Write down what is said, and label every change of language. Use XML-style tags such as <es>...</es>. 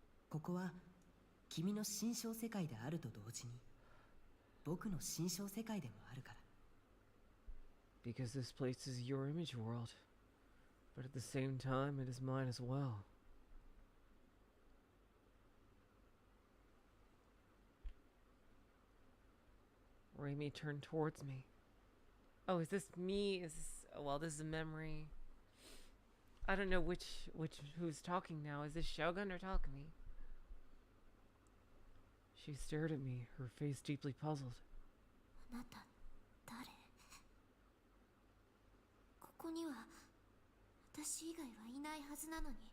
<ja>ここは君の心象世界であると同時に僕の心象世界でもあるから。</ja> <en>Because this place is your image world, but at the same time it is mine as well. Rimi turned towards me. Oh, is this me? Is this, oh, well, this is a memory. I don't know who's talking now. Is this Shogun or Takumi? She stared at me, her face deeply puzzled.</en> <ja>あなた誰？ここには私以外はいないはずなのに。</ja>